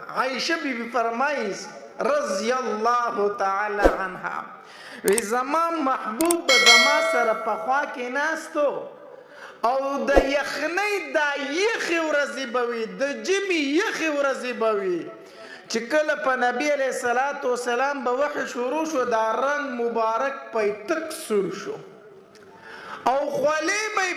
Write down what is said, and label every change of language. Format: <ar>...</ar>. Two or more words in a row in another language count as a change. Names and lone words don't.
<ps>عائشہ بی بی فرمائی</ps> <ar>رضی اللہ تعالی عنہا</ar> <ps>وی زمان محبوب زما سره پخوا کې ناستو او د یخنۍ دا یخې ورځې به وي د ژمي یخې ورځې به وي چې کله په نبي</ps> <ar>علیه الصلاة وسلام</ar> <ps>به وحی شروع شو دا رنګ مبارک پی تک سور شو او خولې به</ps>